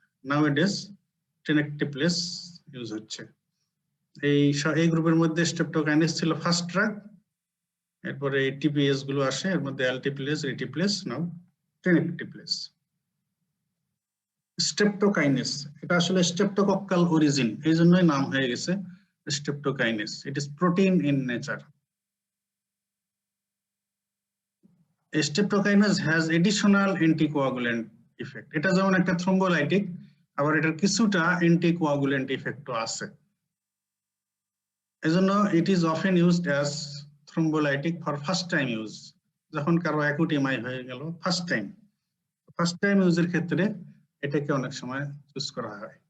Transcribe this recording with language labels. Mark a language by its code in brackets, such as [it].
[bn] নাউএডেজ টেনেকটিপ্লেস use হচ্ছে। এই গ্রুপের মধ্যে স্ট্রেপ্টোকাইনেজ ছিল ফার্স্ট ড্রাগ, এরপরে এই টিপিএস গুলো আসে, এর মধ্যে অ্যালটিপ্লেস, রিটিপ্লেস, নাও টেনেকটিপ্লেস। স্ট্রেপ্টোকাইনেজ, এটা আসলে স্ট্রেপ্টোকক্কাল অরিজিন, এই জন্যই নাম হয়ে গেছে স্ট্রেপ্টোকাইনেজ। [en] It is protein in nature. Streptokinase has additional anticoagulant effect. [bn] এটা যেমন একটা থ্রম্বোলাইটিক, আবার এটার কিছুটা অ্যান্টিকোয়াগুলেন্ট ইফেক্টও আছে। [en] এজন্য it is often used as thrombolytic for first time use, [bn] যখন কারো অ্যাকুট এমআই হয়ে গেল ফার্স্ট টাইম ইউজের ক্ষেত্রে এটাকে অনেক সময় চুজ করা হয়।